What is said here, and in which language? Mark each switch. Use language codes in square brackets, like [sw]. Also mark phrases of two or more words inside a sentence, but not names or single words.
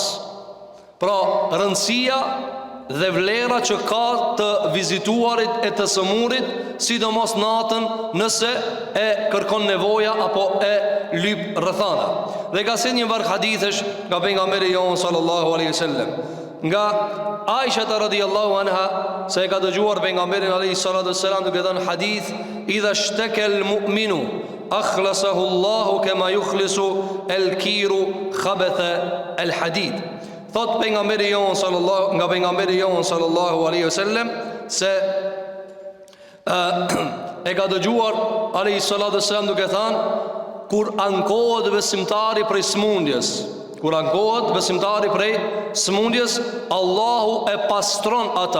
[sq] Pra rëndësia dhe vlera që ka të vizituarit e të sëmurit, sidomos natën nëse e kërkon nevoja apo e lyp rrethana. Dhe ka si një varg hadithësh nga pejgamberi jon [ar] صلى الله عليه وسلم, [sq] nga Aisha [ar] رضي الله عنها, [sq] se e ka dëgjuar pejgamberin [ar] عليه الصلاة والسلام [sq] duke thënë hadith: [ar] إذا اشتكى المؤمن أخلصه الله كما يخلص الكير خبث الحديد. [sq] Thot pejgamberi jon [ar] صلى الله عليه وسلم [sq] se e ka dëgjuar [ar] عليه الصلاة والسلام [sq] duke thënë: kur ankohet besimtari prej smundjes, kur ankohet besimtari prej smundjes, Allahu e pastron atë.